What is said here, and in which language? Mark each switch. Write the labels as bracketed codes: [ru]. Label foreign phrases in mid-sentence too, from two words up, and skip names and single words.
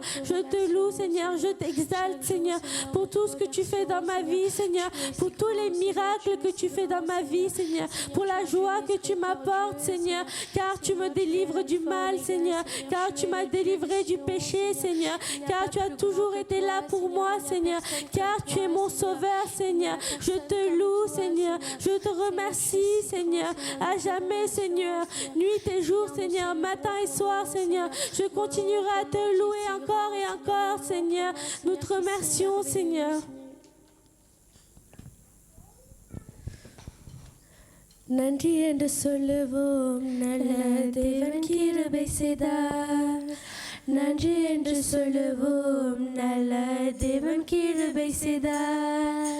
[fr] Je te loue, Seigneur, je t'exalte, Seigneur, pour tout ce que tu fais dans ma vie, Seigneur, pour tous les miracles que tu fais dans ma vie, Seigneur, pour la joie que tu m'apportes, Seigneur, car tu me délivres du mal, Seigneur, car tu m'as délivré du péché, Seigneur, car tu as toujours été là pour moi, Seigneur, car tu es mon sauveur, Seigneur. Je te loue, Seigneur, je te remercie, Seigneur, à jamais, Seigneur, nuit et jour, Seigneur, matin et soir, Seigneur. Je continuerai à te louer encore et encore, Seigneur. Nous te remercions, Seigneur. [ta] நன்றி என்று சொல்லுவோம் நல்ல தேவன் கிருபை செய்தார். நன்றி என்று சொல்லுவோம் நல்ல தேவன் கிருபை செய்தார்.